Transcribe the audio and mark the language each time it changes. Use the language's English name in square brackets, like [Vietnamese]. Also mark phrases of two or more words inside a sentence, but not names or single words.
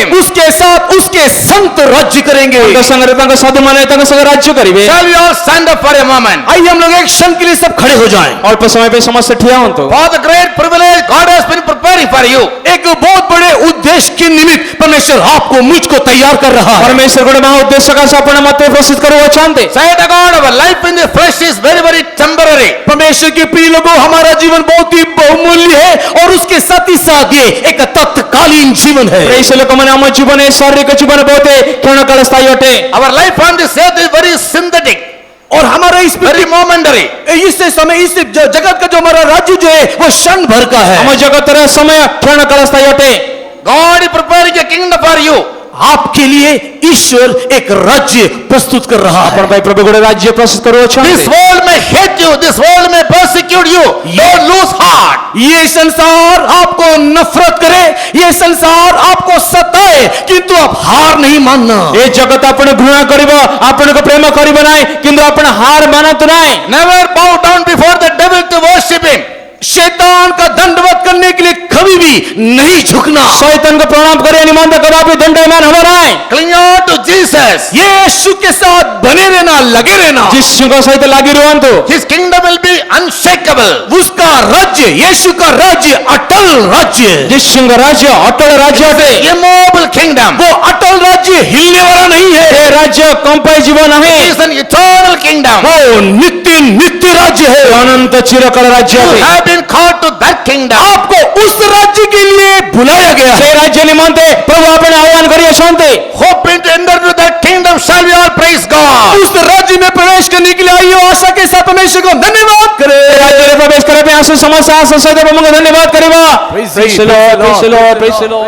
[Hindi] उसके साथ उसके संत राज्य करेंगे। [Odia] ତାଙ୍କ ସାଙ୍ଗରେ ତାଙ୍କ ସାଧୁମାନେ ତାଙ୍କ ସାଙ୍ଗେ ରାଜ୍ୟ କରିବେ। [English] Shall we all stand up for a moment? [Hindi] आइए हम लोग एक क्षण के लिए सब खड़े हो जाएं। [Odia] ଅଳ୍ପ ସମୟ ପାଇଁ ସମସ୍ତେ ଠିଆ ହୁଅନ୍ତୁ। [English] For the great privilege God has been preparing for you. [Hindi] एक बहुत बड़े उद्देश्य के निमित्त परमेश्वर आपको मुझको तैयार कर रहा है। [Odia] परमेश्वर ଗୋଟେ ମହା ଉଦ୍ଦେଶ୍ୟ ସକାଶେ ଆପଣ ମୋତେ ପ୍ରସ୍ତୁତ କରୁଅଛନ୍ତି। [English] Say to God, our life in the flesh is very, very temporary. [Hindi] परमेश्वर के प्रिय लोगों, हमारा जीवन बहुत ही बहुमूल्य है और उसके साथ ही साथ ये एक तत्कालीन जीवन है। [Odia] ପ୍ରେସ ଲୋକମାନେ ଆମ ଜୀବନ ଏ ଶାରୀରିକ ଜୀବନ ବହୁତ କ୍ଷଣକାଳ ସ୍ଥାୟୀ ଅଟେ। [English] Our life on this earth is very synthetic, [Hindi] और हमारा इस [English] very momentary. [Hindi] इस समय इस जगत का जो हमारा राज्य जो है वो क्षण भर का है। [Odia] ଆମ ଜଗତର ସମୟ କ୍ଷଣକାଳ ସ୍ଥାୟୀ ଅଟେ। [English] God is preparing a kingdom for you. [Hindi] आपके लिए ईश्वर एक राज्य प्रस्तुत कर रहा है। [Odia] ଆପଣ ପାଇଁ ପ୍ରଭୁ ଗୋଟେ ରାଜ୍ୟ ପ୍ରସ୍ତୁତ କରୁଅଛନ୍ତି। [English] This world may hate you, this world may persecute you. Don't lose heart. [Hindi] ये संसार आपको नफरत करे, ये संसार आपको सताए, किंतु आप हार नहीं मानना। [Odia] ଏ ଜଗତ ଆପଣ ଘୃଣା କରିବ, ଆପଣଙ୍କୁ ପ୍ରେମ କରିବ ନାହିଁ, କିନ୍ତୁ ଆପଣ ହାର ମାନନ୍ତୁ ନାହିଁ। [English] Never bow down before the devil to worship him. [Hindi] शैतान का दंडवत करने के लिए कभी भी नहीं झुकना। [Odia] ଶୈତାନଙ୍କୁ ପ୍ରଣାମ କରିବା ନିମନ୍ତେ କଦାପି ଦଣ୍ଡାୟମାନ ହେବ ନାହିଁ। [English] Cling on to Jesus. [Hindi] यीशु के साथ बने रहना, लगे रहना। [Odia] ଯୀଶୁଙ୍କ ସହିତ ଲାଗି ରୁହନ୍ତୁ। [English] His kingdom will be unshakable. [Hindi] उसका राज्य, यीशु का राज्य अटल राज्य। [Odia] ଯୀଶୁଙ୍କ ରାଜ୍ୟ ଅଟଳ ରାଜ୍ୟ ଅଟେ। [English] Immobile kingdom. [Hindi] वो अटल राज्य हिलने वाला नहीं है, [Odia] ଏ ରାଜ୍ୟ କମ୍ପାଇ ଯିବ ନାହିଁ। [English] It is an eternal kingdom. [Hindi] वो नित्य नित्य राज्य है। [Odia] ଅନନ୍ତ ଚିରକାଳ ରାଜ୍ୟ [English] You [Odia] ଅଟେ। [English] have been called to that kingdom. [Hindi] आपको उस राज्य के लिए बुलाया गया [Odia] ସେ [Hindi] है। [Odia] ରାଜ୍ୟ ନିମନ୍ତେ ପ୍ରଭୁ ଆପଣ ଆହ୍ୱାନ କରିଅଛନ୍ତି। [English] Hoping to enter into that kingdom, shall we all praise God? [Hindi] उस राज्य में प्रवेश करने के लिए आइए आशा के साथ परमेश्वर को धन्यवाद [Odia] ଏ [Hindi] करें। [Odia] ରାଜ୍ୟରେ ପ୍ରବେଶ କରିବା ପାଇଁ ଆସୁ ସମସ୍ତେ ଆଶା ସହିତ ପ୍ରଭୁଙ୍କୁ ଧନ୍ୟବାଦ କରିବା। [English] Praise Praise the the Lord, Lord. praise the Lord, praise the Lord।